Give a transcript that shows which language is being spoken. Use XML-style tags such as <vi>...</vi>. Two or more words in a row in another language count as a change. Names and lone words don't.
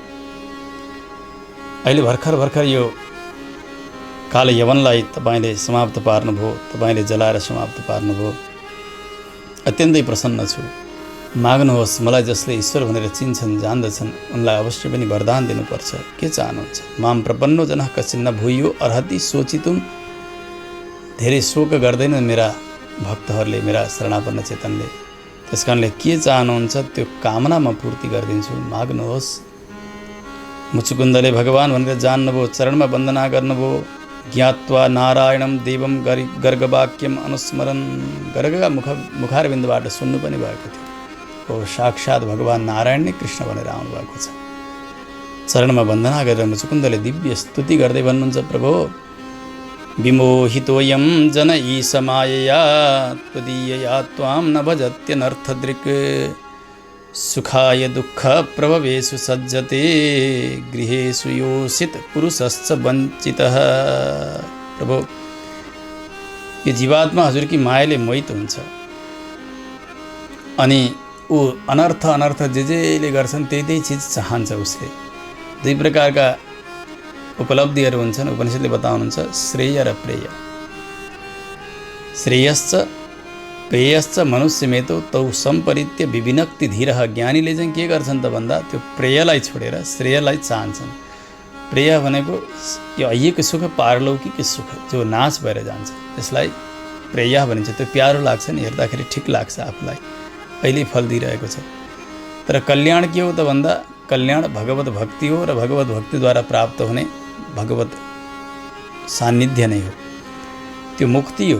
<ne>अहिले भर्खर यो काल यवनलाई तपाईँले समाप्त पार्नुभयो, तपाईँले जलाएर समाप्त पार्नुभयो। अत्यन्तै प्रसन्न छु। माग्नुहोस्, मलाई जसले ईश्वर भनेर चिन्छन् जान्दछन् उनलाई अवश्य पनि वरदान दिनुपर्छ। के चाहनुहुन्छ?</ne> <sa>माम प्रपन्नो जनः कश्चिन्न भूयो अर्हति सोचितुम।</sa> <ne>धेरै शोक गर्दैनन् मेरा भक्तहरूले, मेरा शरणापन्न चेतनले। त्यसकारणले के चाहनुहुन्छ त्यो कामना म पूर्ति गरिदिन्छु, माग्नुहोस्। मुचुकुन्दले भगवान भनेर जान्नुभयो, चरणमा वन्दना गर्नुभयो।</ne> <sa>ज्ञात्वा नारायणम देवम गर्गवाक्यम अनुस्मरण,</sa> <ne>गर्गका मुखारविन्दबाट सुन्नु पनि भएको थियो। ओ साक्षात् भगवान नारायण नै कृष्ण भनेर आउनुभएको छ। चरणमा वन्दना गरेर मुचुकुन्दले दिव्य स्तुति गर्दै भन्नुहुन्छ,</ne> <sa>प्रभो विमोहितोऽयं जन ईशमायया त्वदीयया त्वां न भजत्यनर्थदृक् सुखाय दुःख प्रभवेषु सज्जते गृहेषु योषित पुरुषश्च वञ्चितः।</sa> <ne>प्रभु, यो जीवात्मा हजुरकी मायाले मोहित हुन्छ अनि ऊ अनर्थ जेले गर्छन् त्यही चिज चाहन्छ उसले। 2 प्रकारका उपलब्धिहरू हुन्छन्, उपनिषदले बताउनुहुन्छ, श्रेय र प्रेय।</ne> <sa>श्रेयश्च प्रेयश्च मनुष्यमेतो तौ सम्परित्य विविनक्ति धीरः।</sa> <ne>ज्ञानीले चाहिँ के गर्छन् त भन्दा त्यो प्रेयलाई छोडेर श्रेयलाई चाहन्छन्। प्रेय भनेको यो अहिलेको सुख, पारलौकिक सुख जो नाश भएर जान्छ, त्यसलाई प्रेय भनिन्छ त्यो प्यारो लाग्छ नि, हेर्दाखेरि ठिक लाग्छ आफूलाई, अहिले फल दिइरहेको छ। तर कल्याण के हो त भन्दा कल्याण भगवत भक्ति हो र भगवत भक्तिद्वारा प्राप्त हुने भगवत सान्निध्य नै हो, त्यो मुक्ति हो।</ne>